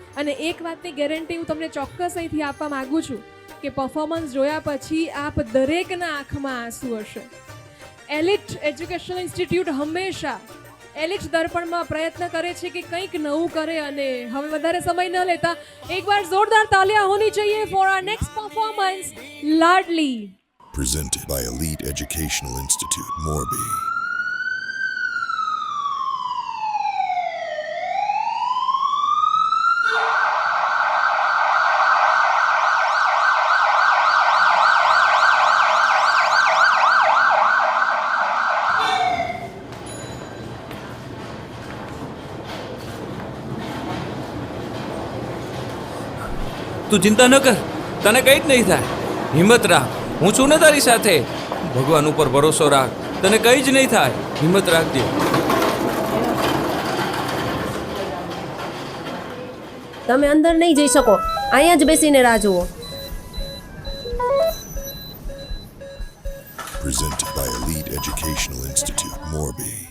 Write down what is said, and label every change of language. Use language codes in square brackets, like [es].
[gu] અને એક વાતની ગેરંટી હું તમને ચોક્કસ અહીંથી આપવા માગું છું કે પરફોર્મન્સ જોયા પછી આપ દરેકના આંખમાં આંસુ હશે. એલિટ એજ્યુકેશનલ ઇન્સ્ટિટ્યૂટ હંમેશા એલિટ દર્પણમાં પ્રયત્ન કરે છે કે કંઈક નવું કરે. અને હવે વધારે સમય ન લેતા એકવાર જોરદાર તાલિયા [hi] હોની चाहिए [en] for our next performance, [gu] લાડલી. [en] Presented by Elite Educational Institute, Morbi. [gu] તું ચિંતા ન કર, તને કંઈ જ નહીં થાય. હિંમત રાખ, હું છું ને તારી સાથે. ભગવાન ઉપર ભરોસો રાખ, તને કંઈ જ નહીં થાય. હિંમત રાખજે. તમે અંદર નહીં જઈ શકો, અહીંયા જ બેસીને રાહ જુઓ. [en] Presented by Elite Educational Institute, Morbi.